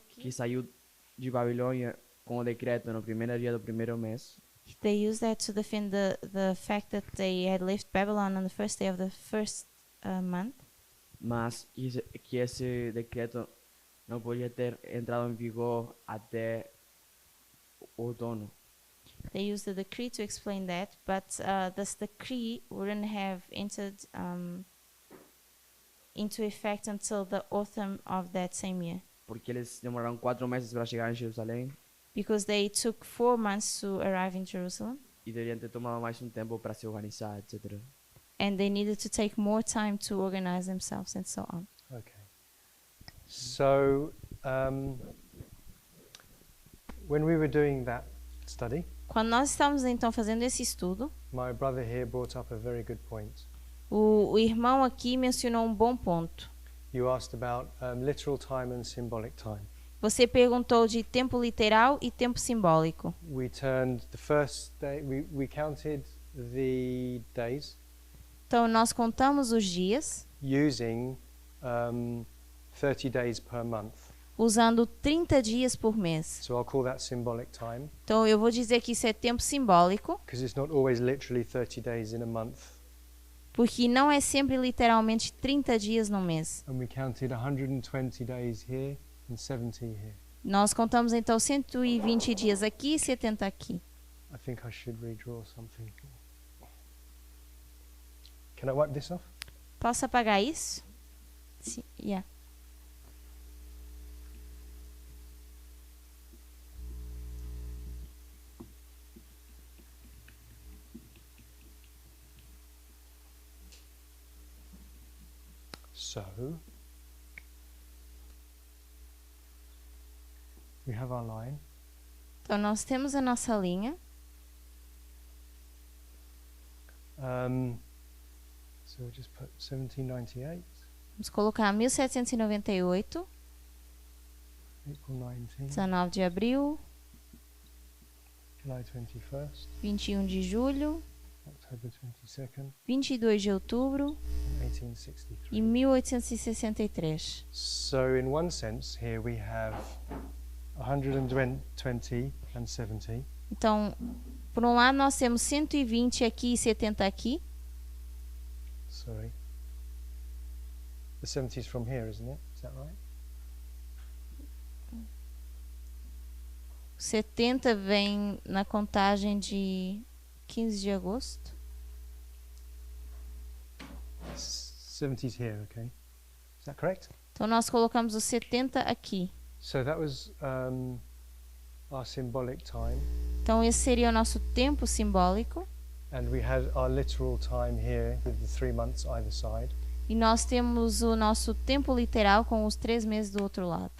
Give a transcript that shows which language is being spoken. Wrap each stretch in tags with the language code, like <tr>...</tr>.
<pt>que saiu de Babilônia com o decreto no primeiro dia do primeiro mês.</pt> <en>They used that to defend the fact that they had left Babylon on the first day of the first month.</en> <pt>Mas que esse decreto não podia ter entrado em vigor até o outono.</pt> <en>They used the decree to explain that, but this decree wouldn't have entered into effect until the autumn of that same year.</en> <pt>Porque eles demoraram 4 meses para chegar em Jerusalém.</pt> <en>Because they took 4 months to arrive in Jerusalem.</en> <pt>E deveriam ter tomado mais tempo para se organizar, etc.</pt> <en>And they needed to take more time to organize themselves and so on. Okay. So, when we were doing that study,</en> <pt>Quando nós estávamos então fazendo esse estudo,</pt> <en>my brother here brought up a very good point.</en> <pt>O irmão aqui mencionou um bom ponto.</pt> <en>You asked about literal time and symbolic time.</en> <pt>Você perguntou de tempo literal e tempo simbólico.</pt> <en>We turned the first day, we counted the days</en> <pt>Então, nós contamos os dias</pt> <en>using 30 days per month.</en> <pt>usando 30 dias por mês.</pt> <en>So I'll call that symbolic time</en> <pt>Então, eu vou dizer que isso é tempo simbólico,</pt> <en>because it's not always literally 30 days in a month.</en> <pt>porque não é sempre literalmente 30 dias no mês.</pt> <en>And we counted 120 days here and 70 here.</en> <pt>Nós contamos então 120 dias aqui e 70 aqui.</pt> <en>I think I should redraw something. Can I wipe this off?</en> <pt>Posso apagar isso? Sim, yeah.</pt> <en>So we have our line.</en> <pt>Então, nós temos a nossa linha.</pt> <en>So we'll just put 1798,</en> <pt>Vamos colocar 1798,</pt> <en>April 19,</en> <pt>19 de abril,</pt> <en>July 21st,</en> <pt>21 de julho,</pt> <en>October 22nd,</en> <pt>22 de outubro</pt> <en>and 1863.</en> <pt>e 1863.</pt> <en>So in one sense, here we have 120 and 70.</en> <pt>Então, por um lado, nós temos 120 aqui e 70 aqui.</pt> <en>Sorry. The 70 is from here, isn't it? Is that right?</en> <pt>70 vem na contagem de 15 de agosto.</pt> <en>70 is here, okay? Is that correct?</en> <pt>Então, nós colocamos os 70 aqui.</pt> <en>So that was our symbolic time.</en> <pt>Então, esse seria o nosso tempo simbólico.</pt> <en>And we had our literal time here with the 3 months either side.</en> <pt>E nós temos o nosso tempo literal com os 3 meses do outro lado.</pt>